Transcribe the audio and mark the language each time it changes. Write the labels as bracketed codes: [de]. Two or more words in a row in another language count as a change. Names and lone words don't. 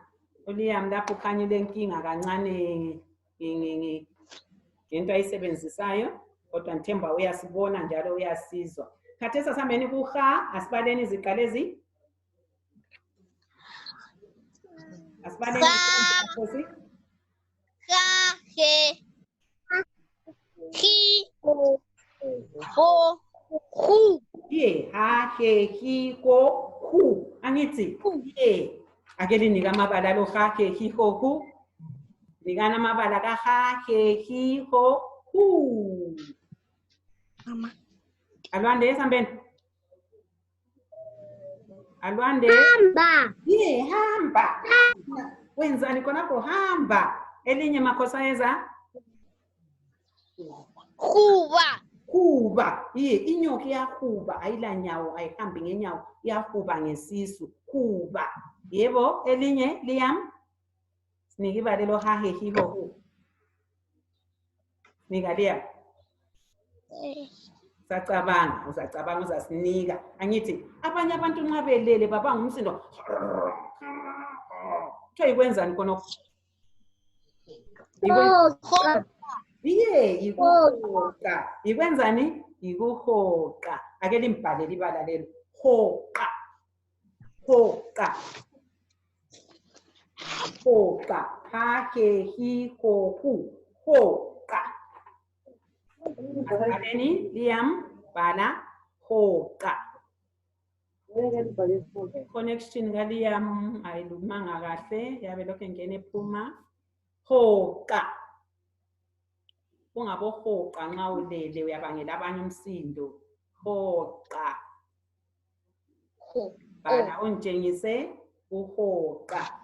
[nd] uLiam lapho khanye lenkinga kancane ngento ayisebenzisayo, kodwa ngithemba uyasibona njalo uyasizwa. Khathesi asihambeni kuha, asibaleni iziqa lezi. Asibaleni Nkosi. Ka, he, ki, ho, hu. Ye, ha, he, hi, ho, hu. Angithi, ye. Ake linika amabala lo ha, he, hi, ho, hu. Nikana amabala ka ha, he, hi, ho, hu. Mama. Alwande, sambeni. Alwande. Hamba. Ye, hamba. Wenzani khonapho? Hamba. Elinye makhosayeza? Kuba. Kuba. Ye, inyoka iyahuba, ayila nyawo, ayihambi ngenyawo, iyahuba ngesisu. Kuba. Yebo, elinye Liam? Sinike ibala lo ha, he, hi, ho, hu. Nika Liam. Sacabanga, usacabanga uzasinika. Angithi, abanye abantu nxa belele babanga umsindo. Kuthiwa yikwenzani khonokho? Ye, yikuhoqa. Yikwenzani? Yikuhoqa. Ake limbhalele ibala lelo. Hoqa. Hoqa. Hoqa. Ha, he, hi, ho, hu. Hoqa. Baleni Liam, bhala hoqa. Connection ka Liam ayilumanga kahle, yabe lokho engene ephuma. Hoqa. Ungabo hoqa nxa ulele uyabangela abanye umsindo. Hoqa. Bhala ungitshengise uhoqa.